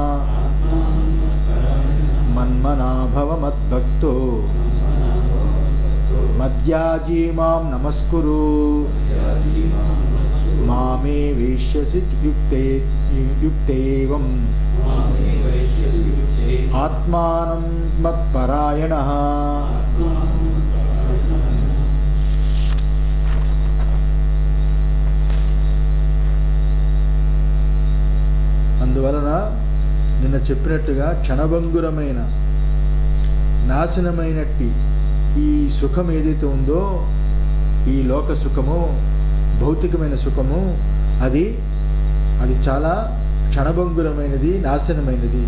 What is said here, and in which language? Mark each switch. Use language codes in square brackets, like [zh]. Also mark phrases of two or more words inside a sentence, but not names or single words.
[sa] मन्मना भव मद्भक्तो मद्याजी मां नमस्कुरु मामे वैश्यसि युक्तैवम् आत्मानं मत्परायणः। [te] అందువలన నిన్న చెప్పినట్టుగా క్షణభంగురమైన నాశనమైనట్టి ఈ సుఖం ఏదైతే ఉందో, ఈ లోక సుఖము, భౌతికమైన సుఖము, అది చాలా క్షణభంగురమైనది, నాశనమైనది.